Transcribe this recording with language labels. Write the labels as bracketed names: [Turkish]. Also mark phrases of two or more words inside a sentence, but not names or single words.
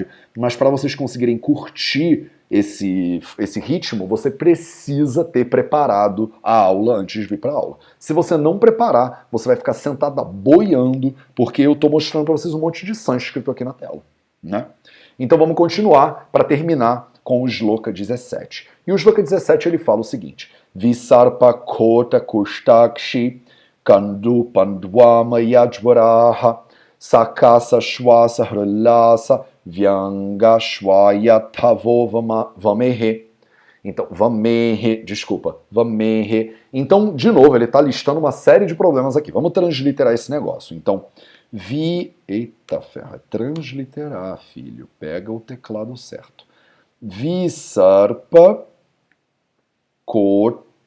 [Portuguese] Mas para vocês conseguirem curtir esse ritmo, você precisa ter preparado a aula antes de vir para a aula. Se você não preparar, você vai ficar sentada boiando, porque eu estou mostrando para vocês um monte de sânscrito aqui na tela, né? Então vamos continuar para terminar com o Shloka 17. E o Shloka 17 ele fala o seguinte: [Sanskrit] Visarpa kota kustakshi kandu pandwama yajvaraha sakasa shwasa hralasa Vyanga Shwayatavo Vamehe. [Portuguese] Então, Vamehe. Então, de novo, ele está listando uma série de problemas aqui. Vamos transliterar esse negócio. Então, eita ferro, é transliterar, filho. Pega o teclado certo. [Sanskrit] Visarpa Kota.